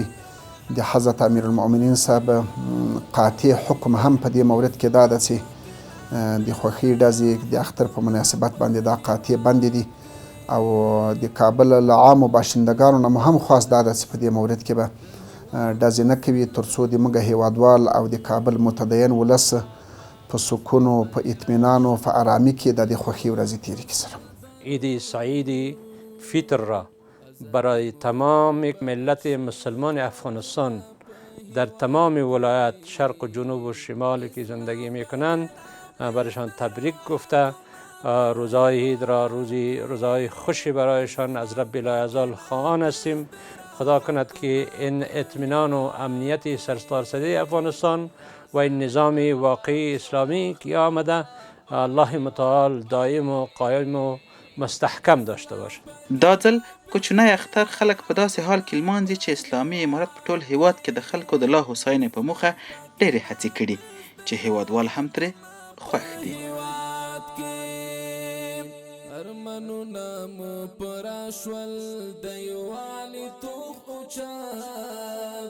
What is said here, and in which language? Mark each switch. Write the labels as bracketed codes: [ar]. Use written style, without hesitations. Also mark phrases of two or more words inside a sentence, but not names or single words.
[ps] د حضرت امیرالمؤمنین صاحب قاطع حکم هم په دې مورد کې دا ده چې د خوښۍ ډزې د اختر په مناسبت باندې دا قاطع بند دي. او د کابل له عامو باشندګانو نه مو هم خواست دا ده چې په دې مورد کې به ډزې نه کوي تر څو د موږ هیوادوال او د کابل متدین ولس په سکون و په اطمینان و په آرامی کې د خوښۍ ورځې تیرې کړي سره. [fa] عید سعید فطر را برای تمام ملت مسلمان افغانستان در تمام ولایت شرق و جنوب و شمال که زندگی میکنند برایشان تبریک گفته روزهای عید را روزهای خوشی برایشان از رب العزال خواهان هستیم. خدا کند که این اطمینان و امنیت سرتاسر افغانستان و این نظام واقعی اسلامی که آمده الله متعال دائم و قایم و مستحکم داشته باشد. [ps] دا ځل کوچنی اختر خلک په داسې حال کې لمانځي چې اسلامي امارت په ټول هیواد کې د خلکو د لا هوساینې په موخه ډېرې هڅې کړي چې هیوادوال هم ترې خوښ دي. ارمانونه مو پوره شول د یووالي توغ اوچت